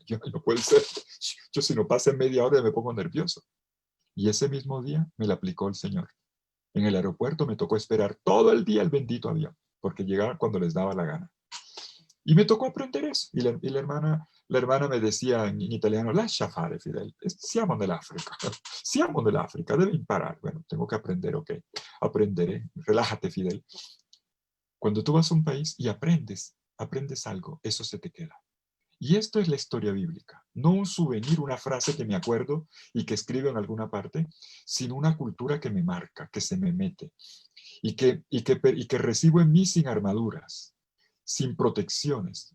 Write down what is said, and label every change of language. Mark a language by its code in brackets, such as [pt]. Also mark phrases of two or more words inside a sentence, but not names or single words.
[es] Yo, no puede ser. Yo si no pasa en media hora me pongo nervioso. Y ese mismo día me la aplicó el Señor. En el aeropuerto me tocó esperar todo el día el bendito avión, porque llegaba cuando les daba la gana. Y me tocó aprender eso. Y la hermana me decía en italiano, [it] lascia fare, Fidel, siamo nell'Africa, siamo nell'Africa, debe imparar. [es] Bueno, tengo que aprender, ok, aprenderé, relájate, Fidel. Cuando tú vas a un país y aprendes algo, eso se te queda. Y esto es la historia bíblica, no un souvenir, una frase que me acuerdo y que escribo en alguna parte, sino una cultura que me marca, que se me mete y que recibo en mí sin armaduras, sin protecciones.